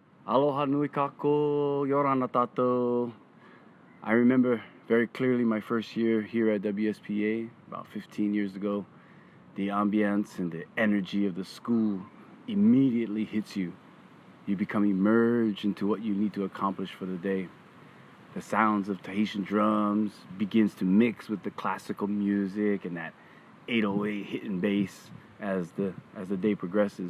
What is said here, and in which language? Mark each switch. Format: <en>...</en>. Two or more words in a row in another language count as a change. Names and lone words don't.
<haw>Aloha nui kako,</haw> <ty>yorana tato.</ty> <en>I remember very clearly my first year here at WSPA, about 15 years ago. The ambience and the energy of the school immediately hits you. You become immersed into what you need to accomplish for the day. The sounds of Tahitian drums begins to mix with the classical music and that 808 hitting bass as the day progresses.</en>